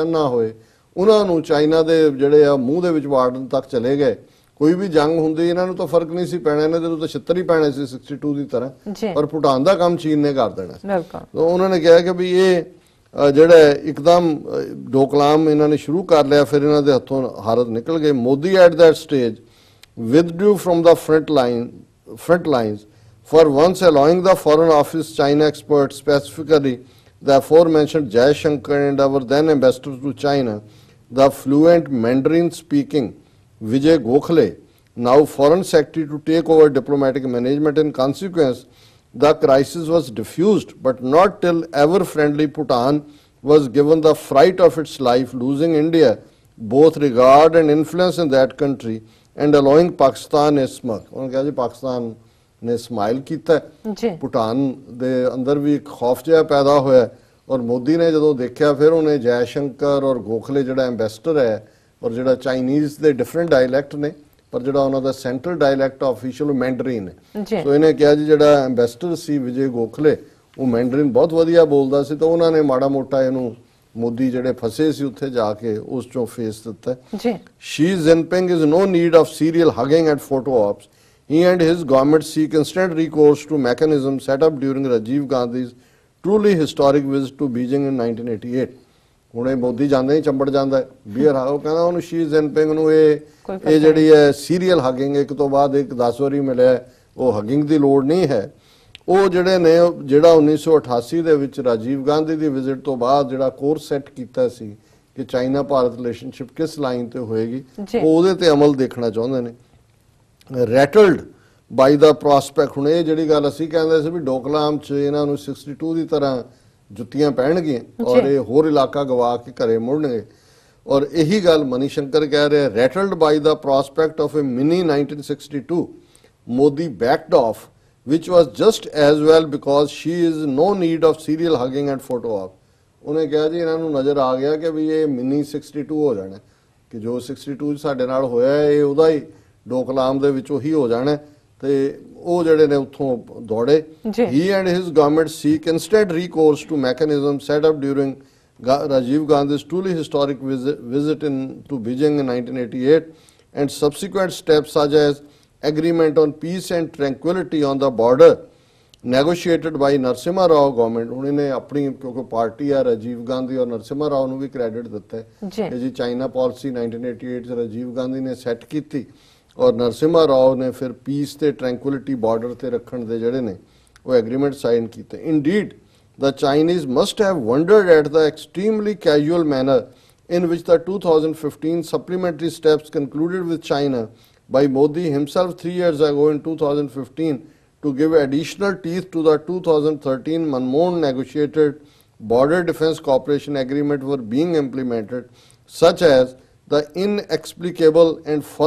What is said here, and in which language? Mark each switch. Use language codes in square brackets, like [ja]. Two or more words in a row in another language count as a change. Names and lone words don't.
[pa] ਨਾ ਹੋਏ ਉਹਨਾਂ ਨੂੰ ਚਾਈਨਾ ਦੇ ਜਿਹੜੇ ਆ ਮੂੰਹ ਦੇ ਵਿੱਚ ਵਾੜਨ ਤੱਕ ਚਲੇ ਗਏ ਕੋਈ ਵੀ ਜੰਗ ਹੁੰਦੀ ਇਹਨਾਂ ਨੂੰ ਤਾਂ ਫਰਕ ਨਹੀਂ ਸੀ ਪੈਣਾ ਇਹਨਾਂ ਦੇ ਤਾਂ 76 ਹੀ ਪੈਣੇ ਸੀ 62 ਦੀ ਤਰ੍ਹਾਂ ਪਰ ਭੂਟਾਨ ਦਾ ਕੰਮ ਚੀਨ ਨੇ ਕਰ ਦੇਣਾ ਤਾਂ ਉਹਨਾਂ ਨੇ ਕਿਹਾ ਕਿ ਵੀ ਇਹ ਜਿਹੜਾ ਇੱਕਦਮ ਡੋਕਲਾਮ ਇਹਨਾਂ ਨੇ ਸ਼ੁਰੂ ਕਰ ਲਿਆ ਫਿਰ ਇਹਨਾਂ ਦੇ ਹੱਥੋਂ ਹਾਰਤ ਨਿਕਲ ਗਏ ਮੋਦੀ [en] at that stage withdrew from the front lines for once allowing the foreign office China expert specifically the aforementioned Jai Shankar and our then ambassador to China the fluent Mandarin speaking Vijay Gokhale now foreign secretary to take over diplomatic management. In consequence the crisis was diffused but not till ever friendly Bhutan was given the fright of its life losing India both regard and influence in that country and allowing Pakistan a smirk. [pa] ਉਹਨਾਂ ਕਿਹਾ ਜੀ ਪਾਕਿਸਤਾਨ ਨੇ ਸਮਾਈਲ ਕੀਤਾ ਭੂਟਾਨ ਦੇ ਅੰਦਰ ਵੀ ਇੱਕ ਖੌਫ ਜਿਹਾ ਪੈਦਾ ਹੋਇਆ ਔਰ ਮੋਦੀ ਨੇ ਜਦੋਂ ਦੇਖਿਆ ਫਿਰ ਉਹਨੇ ਜੈ ਸ਼ੰਕਰ ਔਰ ਗੋਖਲੇ ਜਿਹੜਾ ਐਂਬੈਸਡਰ ਹੈ ਔਰ ਜਿਹੜਾ ਚਾਈਨੀਜ਼ ਦੇ [en] different dialect [pa] ਨੇ ਪਰ ਜਿਹੜਾ ਉਹਨਾਂ ਦਾ [en] central dialect official Mandarin [pa] ਹੈ ਸੋ ਇਹਨੇ ਕਿਹਾ ਜੀ ਜਿਹੜਾ ਐਂਬੈਸਡਰ ਸੀ ਵਿਜੇ ਗੋਖਲੇ ਉਹ ਮੈਂਡਰੀਨ ਬਹੁਤ ਵਧੀਆ ਬੋਲਦਾ ਸੀ ਤਾਂ ਉਹਨਾਂ ਨੇ ਮਾੜਾ ਮੋਟਾ ਇਹਨੂੰ ਮੋਦੀ ਜਿਹੜੇ ਫਸੇ ਸੀ ਉੱਥੇ ਜਾ ਕੇ ਉਸ ਚੋਂ ਫੇਸ ਦਿੱਤਾ ਸ਼ੀ ਜਿਨਪਿੰਗ ਇਜ਼ [en] no need of serial hugging at photo ops. He and his government seek instant recourse to mechanisms set up during Rajiv Gandhi's truly historic visit to Beijing in 1988. [pa] ਹੁਣ ਇਹ ਮੋਦੀ ਜਾਂਦਾ ਹੀ ਚੰਬੜ ਜਾਂਦਾ ਬੀਅਰ ਉਹ ਕਹਿੰਦਾ ਉਹਨੂੰ ਸ਼ੀ ਜਿਨਪਿੰਗ ਨੂੰ ਇਹ ਜਿਹੜੀ ਹੈ [en] serial hugging [pa] ਇੱਕ ਤੋਂ ਬਾਅਦ ਇੱਕ 10 ਵਾਰੀ ਮਿਲਿਆ ਉਹ ਹਗਿੰਗ ਦੀ ਲੋੜ ਨਹੀਂ ਹੈ ਉਹ ਜਿਹੜੇ ਨੇ ਜਿਹੜਾ 1988 ਦੇ ਵਿੱਚ ਰਾਜੀਵ ਗਾਂਧੀ ਦੀ ਵਿਜ਼ਿਟ ਤੋਂ ਬਾਅਦ ਜਿਹੜਾ ਕੋਰਸ ਸੈੱਟ ਕੀਤਾ ਸੀ ਕਿ ਚਾਈਨਾ ਭਾਰਤ ਰਿਲੇਸ਼ਨਸ਼ਿਪ ਕਿਸ ਲਾਈਨ ਤੇ ਹੋਏਗੀ ਉਹਦੇ ਤੇ ਅਮਲ ਦੇਖਣਾ ਚਾਹੁੰਦੇ ਨੇ [en] rattled by the prospect [pa] ਹੁਣ ਇਹ ਜਿਹੜੀ ਗੱਲ ਅਸੀਂ ਕਹਿੰਦੇ ਸੀ ਵੀ ਡੋਕਲਾਮ 'ਚ ਇਹਨਾਂ ਨੂੰ 62 ਦੀ ਤਰ੍ਹਾਂ ਜੁੱਤੀਆਂ ਪਹਿਣਗੀਆਂ ਔਰ ਇਹ ਹੋਰ ਇਲਾਕਾ ਗਵਾ ਕੇ ਘਰੇ ਮੁੜਨਗੇ ਔਰ ਇਹੀ ਗੱਲ ਮਨੀ ਸ਼ੰਕਰ ਕਹਿ ਰਿਹਾ [en] rattled by the prospect of a mini 1962 Modi backed off which was just as well because she is no need of serial hugging and photo op. [pa] ਉਹਨੇ ਕਿਹਾ ਜੀ ਇਹਨਾਂ ਨੂੰ ਨਜ਼ਰ ਆ ਗਿਆ ਕਿ ਵੀ ਇਹ ਮਿਨੀ 62 ਹੋ ਜਾਣਾ ਕਿ ਜੋ 62 ਸਾਡੇ ਨਾਲ ਹੋਇਆ ਇਹ ਉਹਦਾ ਹੀ ਡੋਕਲਾਮ ਦੇ ਵਿੱਚ ਉਹੀ ਹੋ ਜਾਣਾ ਤੇ ਉਹ ਜਿਹੜੇ ਨੇ ਉੱਥੋਂ ਦੌੜੇ [en] he and his government seek instant recourse to mechanisms set up during Rajiv Gandhi's truly historic visit to Beijing in 1988 and subsequent steps such as agreement on peace and tranquility on the border negotiated by Narasimha Rao government. [pa] ਹੁਣ ਇਹਨੇ ਆਪਣੀ ਕਿਉਂਕਿ ਪਾਰਟੀ ਆ ਰਾਜੀਵ ਗਾਂਧੀ ਔਰ ਨਰਸਿਮਹਾ ਰਾਓ ਨੂੰ ਵੀ ਕ੍ਰੈਡਿਟ ਦਿੱਤਾ ਹੈ ਇਹ ਜੀ ਚਾਈਨਾ ਪਾਲਿਸੀ 1988 ਚ ਰਾਜੀਵ ਗਾਂਧੀ ਨੇ ਸੈੱਟ ਕੀਤੀ ਔਰ ਨਰਸਿਮਹਾ ਰਾਓ ਨੇ ਫਿਰ ਪੀਸ ਤੇ ਟ੍ਰੈਂਕੁਇਲਿਟੀ ਬਾਰਡਰ ਤੇ ਰੱਖਣ ਦੇ ਜਿਹੜੇ ਨੇ ਉਹ ਐਗਰੀਮੈਂਟ ਸਾਈਨ ਕੀਤੇ [en] ਇੰਡੀਡ the Chinese must have wondered at the extremely casual manner in which the 2015 supplementary steps concluded with China by Modi himself 3 years ago in 2015 to give additional teeth to the 2013 Manmohan negotiated border defense cooperation agreement were being implemented, such as the inexplicable and